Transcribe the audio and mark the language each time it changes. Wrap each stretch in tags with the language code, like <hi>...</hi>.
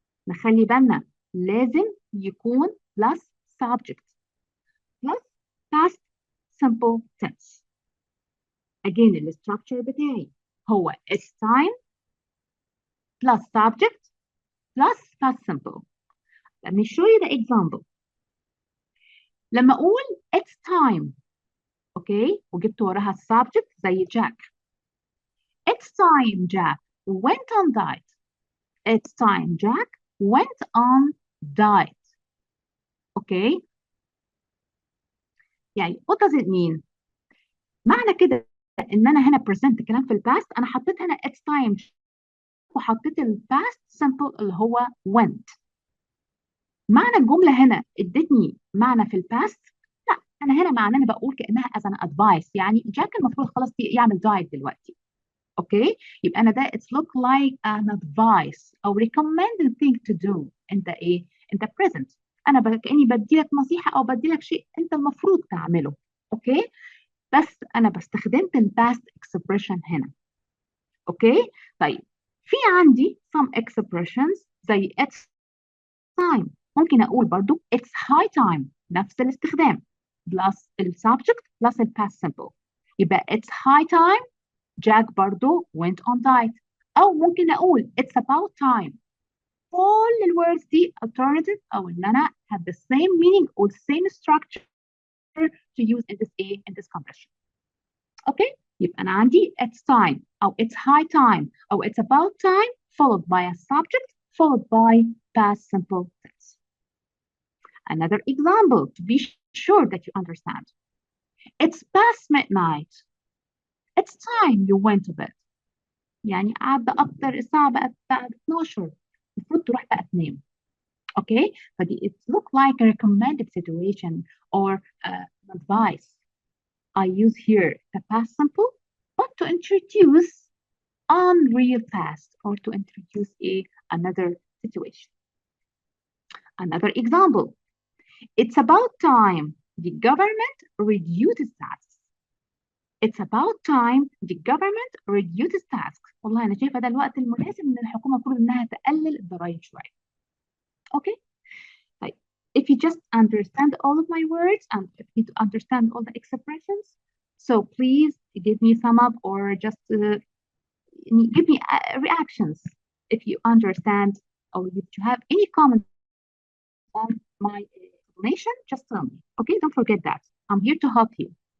<ar>نخلي بالنا لازم يكون</ar> <en>plus subject plus past simple tense. again</en> <ar>الستراكشر بتاعي هو</ar> <en>it's time plus subject plus past simple. Let me show you the example.</en> <ar>لما اقول</ar> <en>it's time</en> <ar>اوكي وجبت وراها subject زي Jack.</ar> <en>It's time Jack went on diet. It's time Jack went on diet.</en> <ar>اوكي يعني</ar> <en>what does it mean؟</en> <ar>معنى كده ان انا هنا present كلام في الباست، انا حطيت هنا it's time وحطيت الباست simple اللي هو went. معنى الجمله هنا ادتني معنى في الباست؟ لا، انا هنا معنى انا بقول كانها</ar> <en>as an advice،</en> <ar>يعني جاك المفروض خلاص يعمل دايت دلوقتي. اوكي يبقى انا ده</ar> <en>it's look like an advice</en> <ar>او</ar> <en>recommended thing to do.</en> <ar>انت ايه؟ انت present، انا كاني بدي لك نصيحه او بدي لك شيء انت المفروض تعمله. اوكي بس انا استخدمت الباست expression هنا. اوكي طيب في عندي</ar> <en>some expressions</en> <ar>زي it's time، ممكن اقول برضو it's high time نفس الاستخدام plus السبجكت plus الباست simple، يبقى</ar> <en>it's high time Jack برضو went on diet.</en> <ar>او ممكن اقول</ar> <en>it's about time.</en> <ar>كل الwords دي</ar> <en>alternative</en> <ar>او ان انا</ar> <en>have the same meaning or the same structure to use in this conversation.</en> <ar>اوكي يبقى انا عندي</ar> <en>it's time او it's high time او it's about time followed by a subject followed by past simple tense. Another example to be sure that you understand. It's past midnight. It's time you went to bed.</en> <ar>يعني قعد أكتر، الساعة بقت 12، المفروض تروح بقى تنام. اوكي فدي</ar> <en>it look like a recommended situation or advice. I use here the past simple but to introduce unreal past or to introduce another situation. Another example. It's about time the government reduces tasks. It's about time the government reduces tasks.</en> <ar>والله أنا شايفة ده الوقت المناسب إن الحكومة المفروض إنها تقلل الضرايب شوية.</ar> <en>Okay.</en> <ar>طيب</ar> <en>if you just understand all of my words and if you understand all the expressions, so please give me thumb up or just give me reactions if you understand or if you have any comments on my explanation, just tell me. Okay, don't forget that. I'm here to help you.</en>